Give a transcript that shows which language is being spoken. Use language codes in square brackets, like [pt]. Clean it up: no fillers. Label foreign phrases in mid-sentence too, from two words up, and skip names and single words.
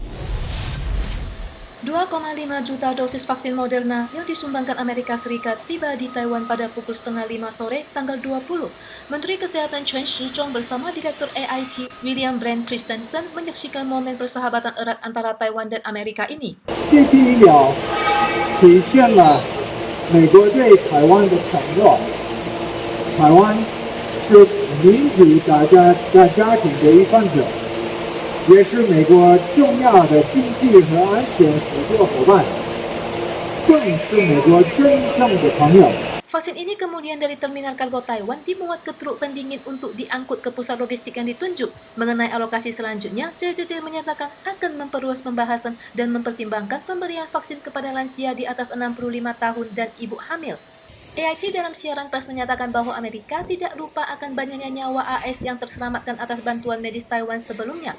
[id] 2,5 juta dosis vaksin Moderna yang disumbangkan Amerika Serikat tiba di Taiwan pada pukul setengah 5 sore tanggal 20. Menteri Kesehatan Chen Shih-chung bersama Direktur AIT William Brent Christensen menyaksikan momen persahabatan erat antara Taiwan dan Amerika ini. [zh] 这批疫苗体现了美国对台湾的承诺。台湾是民主大家庭的一份子。也是美国重要的经济和安全合作伙伴，更是美国真正的朋友。 [id] Vaksin ini kemudian dari terminal kargo Taiwan dimuat ke truk pendingin untuk diangkut ke pusat logistik yang ditunjuk. Mengenai alokasi selanjutnya, CCC menyatakan akan memperluas pembahasan dan mempertimbangkan pemberian vaksin kepada lansia di atas 65 tahun dan ibu hamil. AIT dalam siaran pers menyatakan bahwa Amerika tidak lupa akan banyaknya nyawa AS yang terselamatkan atas bantuan medis Taiwan sebelumnya.